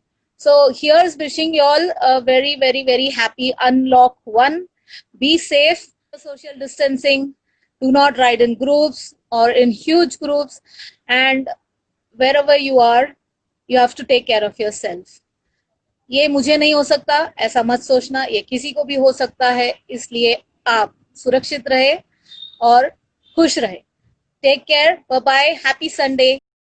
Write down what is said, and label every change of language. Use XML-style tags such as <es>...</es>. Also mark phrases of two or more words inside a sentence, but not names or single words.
<en>So here's wishing you all a very happy unlock one. Be safe, social distancing, do not ride in groups or in huge groups, and wherever you are, you have to take care of yourself.</en> <hi>ये मुझे नहीं हो सकता, ऐसा मत सोचना, ये किसी को भी हो सकता है, इसलिए आप सुरक्षित रहे और खुश रहे.</hi> <en>Take care. Bye bye. Happy Sunday.</en>